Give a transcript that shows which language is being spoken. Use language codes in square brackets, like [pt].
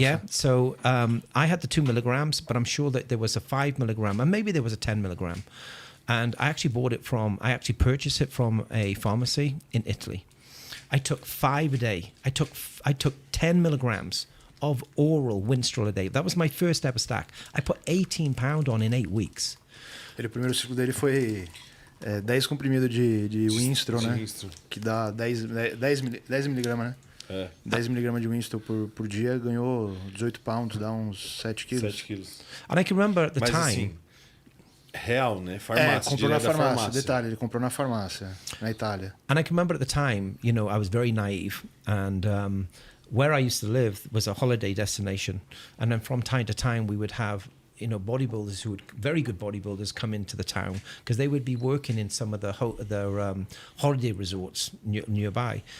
[en] Yeah, so I had the 2 milligrams, but I'm sure that there was a 5 milligram, and maybe there was a 10 milligram. And I actually purchased it from a pharmacy in Italy. I took 5 a day. I took 10 milligrams of oral Winstrol a day. That was my first ever stack. I put 18 pound on in 8 weeks. [pt] O primeiro ciclo dele foi 10 comprimidos de Winstrol, né? Que dá 10 miligramas, né? 10 miligramas de Winstrol por dia, ganhou 18 pounds, dá uns 7 quilos. 7 quilos. [en] And I can remember at the time... [pt] Assim, real, né? Farmácia. Comprou na direto da farmácia. Detalhe, ele comprou na farmácia, na Itália. [en] And I can remember at the time, you know, I was very naive, and where I used to live was a holiday destination, and then from time to time we would have, you know, bodybuilders very good bodybuilders come into the town because they would be working in some of the holiday resorts nearby.